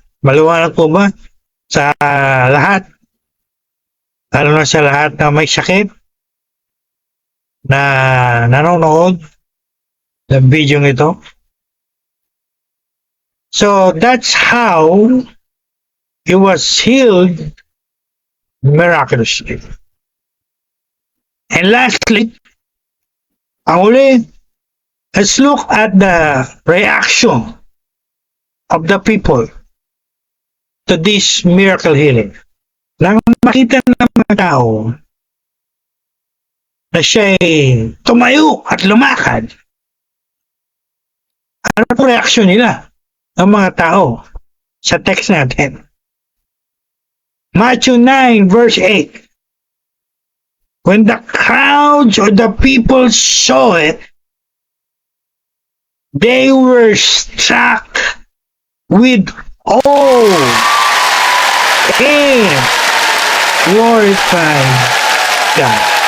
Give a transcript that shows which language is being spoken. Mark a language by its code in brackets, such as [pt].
[tl] Maliwanag po ba sa lahat? Lalo na sa lahat na may sakit na nanonood ng video ito? [en] So that's how he was healed miraculously. And lastly, [tl] ang uli, [en] let's look at the reaction of the people to this miracle healing. [tl] Nang makita ng mga tao na siya'y tumayo at lumakad, ano po reaksyon nila ng mga tao sa text natin? [en] Matthew 9 verse 8. When the crowds or the people saw it, they were struck with awe and glorified God.